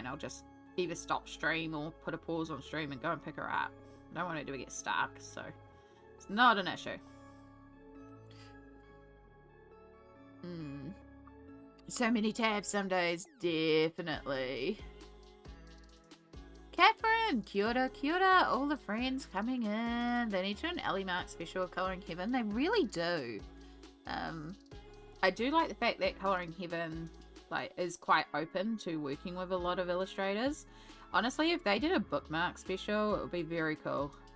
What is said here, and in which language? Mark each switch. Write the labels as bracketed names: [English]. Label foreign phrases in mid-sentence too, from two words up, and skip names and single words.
[English] I'll just either stop stream or put a pause on stream and go and pick her up. I don't want her to get stuck, so it's not an issue. So many tabs some days, definitely. Catherine, [Māori] kia ora, kia ora. [English] All the friends coming in. They need to do an Ellie Mark special of Colouring Heaven. They really do. I do like the fact that Colouring Heaven is quite open to working with a lot of illustrators. Honestly, if they did a bookmark special, it would be very cool.